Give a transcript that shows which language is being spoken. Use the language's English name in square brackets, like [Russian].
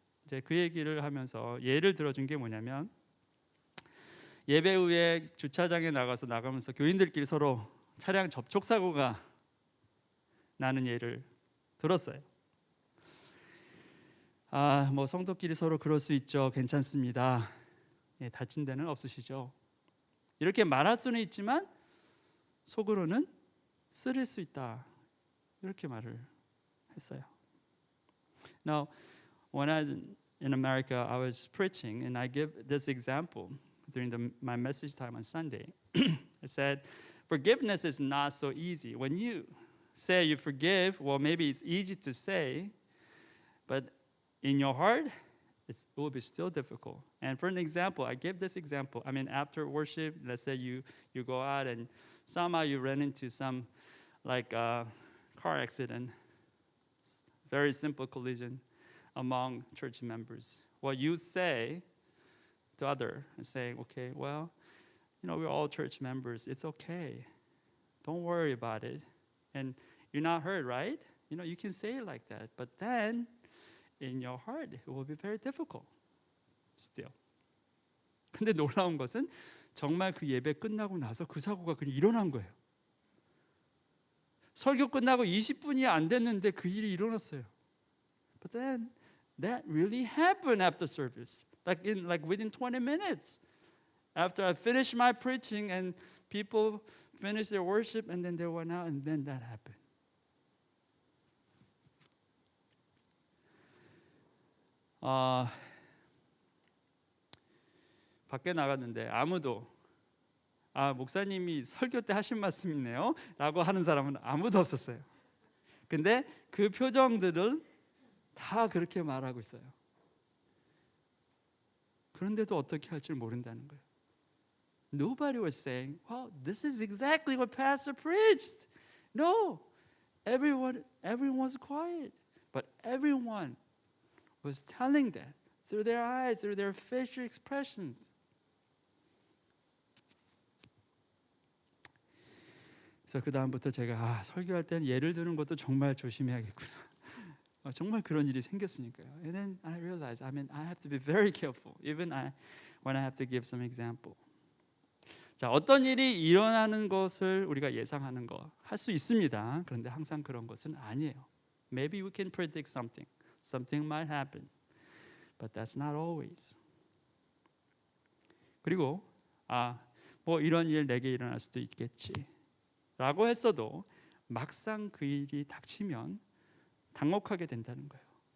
[Korean] 이제 그 얘기를 하면서 예를 들어준 게 뭐냐면 예배 후에 주차장에 나가면서 교인들끼리 서로 차량 접촉 사고가 나는 예를 들었어요. 뭐 성도끼리 서로 그럴 수 있죠. 괜찮습니다. 예, 다친 데는 없으시죠? 이렇게 말할 수는 있지만 속으로는 쓰릴 수 있다. 이렇게 말을 했어요. [English] Now, when I was in America, I was preaching, and I give this example during my message time on Sunday. I said, forgiveness is not so easy. When you say you forgive, well, maybe it's easy to say, but in your heart, it will be still difficult. And for an example, I give this example. I mean, after worship, let's say you go out and somehow you run into some like car accident, very simple collision among church members. What you say to other is saying, okay, well, you know, we're all church members. It's okay. Don't worry about it. And you're not hurt, right? You know, you can say it like that. But then in your heart, it will be very difficult. still. [Korean] 근데 놀라운 것은 정말 그 예배 끝나고 나서 그 사고가 그냥 일어난 거예요. 설교 끝나고 20분이 안 됐는데 그 일이 일어났어요. [English] But then that really happened after service. Like within 20 minutes. After I finished my preaching and people finished their worship and then they went out and then that happened. [Korean] 밖에 나갔는데 아무도 목사님이 설교 때 하신 말씀이네요 라고 하는 사람은 아무도 없었어요. 근데 그 표정들을 다 그렇게 말하고 있어요. 그런데도 어떻게 할 줄 모른다는 거예요. [English] Nobody was saying, "Wow, this is exactly what Pastor preached." No, everyone was quiet, but everyone was telling that through their eyes, through their facial expressions. [Korean] 그래서 그 다음부터 제가 설교할 때는 예를 드는 것도 정말 조심해야겠구나. 정말 그런 일이 생겼으니까요. [English] And then I realized, I have to be very careful, even when I have to give some example. [Korean] 자, 어떤 일이 일어나는 것을 우리가 예상하는 거 할 수 있습니다. 그런데 항상 그런 것은 아니에요. [English] Maybe we can predict something. Something might happen. But that's not always. [Korean] 그리고 뭐 이런 일 내게 일어날 수도 있겠지 라고 했어도 막상 그 일이 닥치면 당혹하게 된다는 거예요.